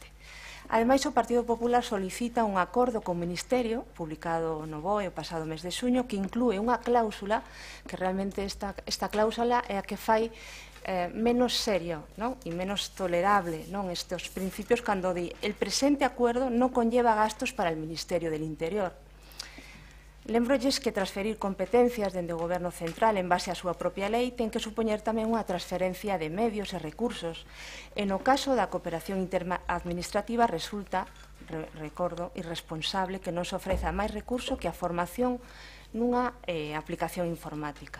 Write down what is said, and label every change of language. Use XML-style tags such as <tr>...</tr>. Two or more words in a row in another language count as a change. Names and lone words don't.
<gl>Ademais, o Partido Popular solicita un acordo co Ministerio, publicado no BOE o pasado mes de xuño, que inclúe unha cláusula, que realmente esta cláusula é a que fai menos serio e menos tolerable estes principios cando di</gl> <es>el presente acuerdo non conlleva gastos para el Ministerio del Interior.</es> <gl>Lembrolles que transferir competencias dende o Goberno Central en base á súa propia lei ten que supoñer tamén unha transferencia de medios e recursos. E no caso da cooperación interadministrativa resulta, recordo, irresponsable que non se ofreza máis recurso que a formación nunha aplicación informática.</gl>